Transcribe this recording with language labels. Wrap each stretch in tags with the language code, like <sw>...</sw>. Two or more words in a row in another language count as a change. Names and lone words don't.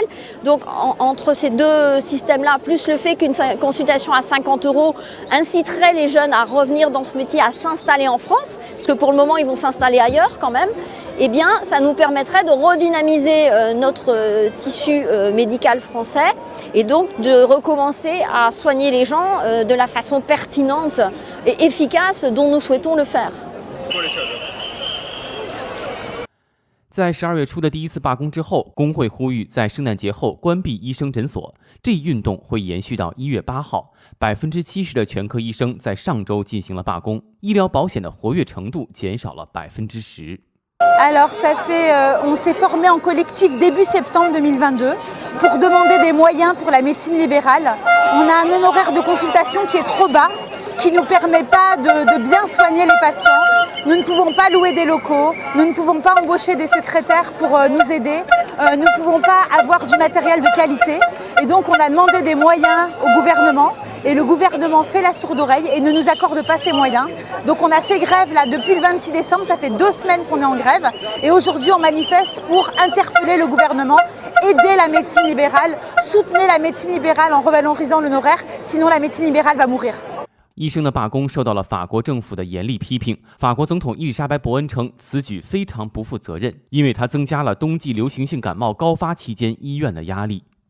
<fr>Donc entre ces deux systèmes-là, plus le fait qu'une consultation à 50 € inciterait les jeunes à revenir dans ce métier, à s'installer en France, parce que pour le moment ils vont s'installer ailleurs quand même, eh bien ça nous permettrait de redynamiser notre tissu médical français et donc de recommencer à soigner les gens de la façon pertinente et efficace dont nous souhaitons le faire.</fr> <zh>在12月初的第一次罢工之后，工会呼吁在圣诞节后关闭医生诊所。这一运动会延续到1月8号。70%的全科医生在上周进行了罢工，医疗保险的活跃程度减少了10%。</zh> <fr>Alors on s'est formé en collectif début septembre 2022 pour demander des moyens pour la médecine libérale. On a un honoraire de consultation qui est trop bas, qui ne nous permet pas de bien soigner les patients. Nous ne pouvons pas louer des locaux, nous ne pouvons pas embaucher des secrétaires pour nous aider, nous ne pouvons pas avoir du matériel de qualité. Et donc on a demandé des moyens au gouvernement. Et le gouvernement fait la sourde oreille et ne nous accorde pas ces moyens. Donc on a fait grève là depuis le 26 décembre, ça fait 2 semaines qu'on est en grève. Et aujourd'hui on manifeste pour interpeller le gouvernement, aider la médecine libérale, soutenir la médecine libérale en revalorisant l'honoraire, sinon la médecine libérale va mourir.</fr> <zh>医生的罢工受到了法国政府的严厉批评。法国总统伊丽莎白·伯恩称，此举非常不负责任，因为它增加了冬季流行性感冒高发期间医院的压力。</zh>